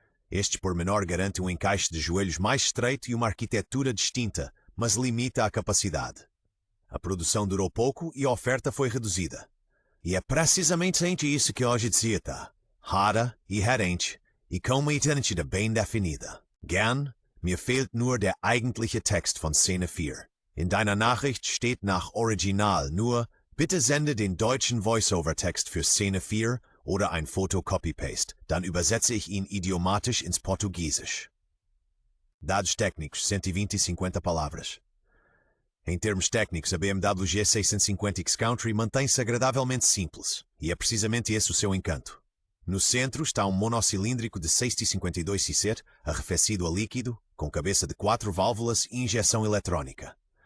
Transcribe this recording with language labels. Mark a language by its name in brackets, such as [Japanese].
[Portuguese] Este pormenor garante um encaixe de joelhos mais estreito e uma arquitetura distinta, mas limita a capacidade. A produção durou pouco e a oferta foi reduzida. E é precisamente isso que hoje está, rara e rarente, e com uma identidade bem definida. [German] Gern, mir fehlt nur der eigentliche Text von Szene 4. In deiner Nachricht steht nach Original nur: Bitte sende den deutschen Voice-over-Text für Szene 4 oder ein Foto Copy-Paste, dann übersetze ich ihn idiomatisch ins Portugiesisch. [Portuguese] Dados técnicos, 120 e 50 palavras. Em termos técnicos, a BMW G650 X-Country mantém-se agradavelmente simples, e é precisamente esse o seu encanto. No centro está um monocilíndrico de 652 cc, arrefecido a líquido, com cabeça de 4 válvulas e injeção eletrónica.